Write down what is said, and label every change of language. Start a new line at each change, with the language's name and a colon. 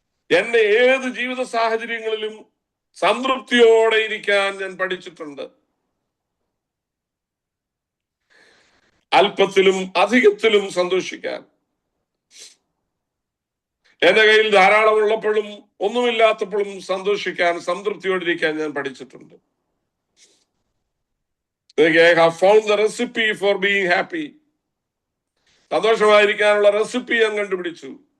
Malayalam: എന്നെ ഏത് ജീവിത സാഹചര്യങ്ങളിലും സംതൃപ്തിയോടെ ഇരിക്കാൻ ഞാൻ പഠിച്ചിട്ടുണ്ട്. അല്പത്തിലും അധികത്തിലും സന്തോഷിക്കാൻ. എന്റെ കയ്യിൽ ധാരാളം ഉള്ളപ്പോഴും ഒന്നുമില്ലാത്തപ്പോഴും സന്തോഷിക്കാൻ, സംതൃപ്തിയോടിരിക്കാൻ ഞാൻ പഠിച്ചിട്ടുണ്ട്.
English: I have found the recipe for being happy.
Malayalam: സന്തോഷമായിരിക്കാനുള്ള recipe ഞാൻ കണ്ടുപിടിച്ചു.